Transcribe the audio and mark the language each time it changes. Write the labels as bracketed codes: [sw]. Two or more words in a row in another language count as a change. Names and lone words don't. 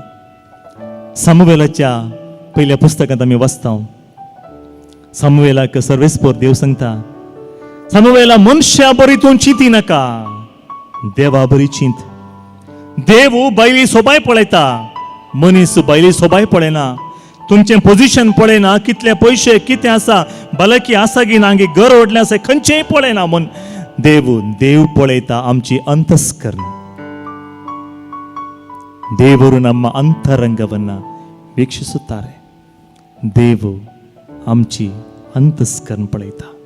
[kok] सामुवेलाच्या पयल्या पुस्तकांत आमी वाचता, सामुवेलाक सर्वेस्पोर देव सांगता, सामुवेला मनशा बरी तूं चिंती नाका, देवा बरी चिंत. देव बायली सोबाय पळयता, मनीस बायली सोबाय पळयना. तुमचें पोजिशन पळयना, कितले पयशे कितें आसा, भलायकी आसा की ना, घर व्हडलें आसा, खंयचेंय पळयना. म्हण देव पळयता आमची अंतस्करण. [kn] ದೇವರು ನಮ್ಮ ಅಂತರಂಗವನ್ನ ವೀಕ್ಷಿಸುತ್ತಾರೆ. [kok] ದೇವು आमची अंतस्करण पळयता.